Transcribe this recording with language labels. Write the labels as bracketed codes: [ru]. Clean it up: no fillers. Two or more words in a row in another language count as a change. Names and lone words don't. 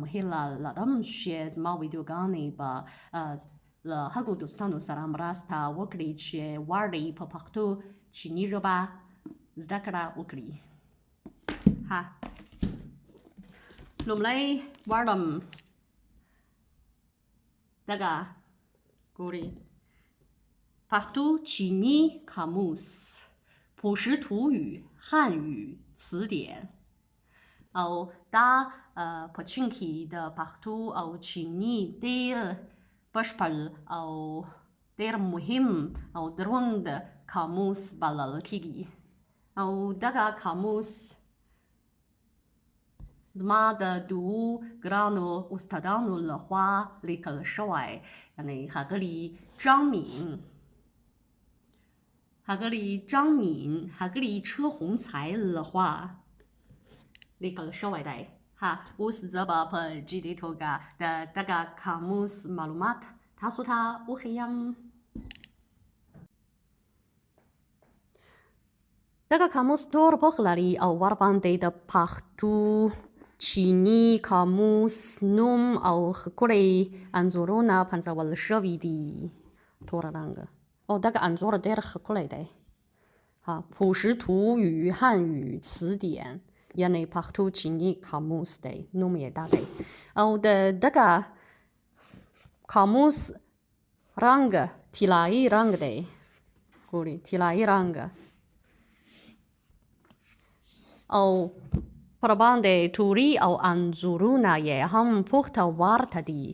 [ps] هیله لرم چې زما ویډیوګانې به له هغو دوستانو سره مرسته وکړي چې غواړي په پښتو چیني ژبه زده کړه وکړي. لومړی غواړم دغه ګورئ پښتو چیني قاموس 朴实土语汉语词典 او دا په چین کې د پښتو او چیني ډېر بشپړ او ډېر مهم او دروند قاموس بلل کېږي او دغه قاموس زما د دوو ګرانو استادانو لخوا لیکل شوی یعنې ښاغلي 张敏ښاغلي车红才 لخوا لیکل شوی دی. اوس زه به په جدي توګه د دغه قاموس معلومات تاسو ته وښیم. دغه قاموس ډېر پوښ لري او ورباندې د پښتو چیني قاموس نوم او ښکلي انځورونه پنځول شوي دي. توره رنګه او دغه انځور ډېر ښکلی دی. 朴实土语汉语词典 یعنې پښتو چیني قاموس دی. نوم یې دا دی او د دغه قاموس رنګ طلایي رنګ دی. ګورئ طلایي رنګ او پر باندې توري او انځورونه یې هم پوښته ورته دي.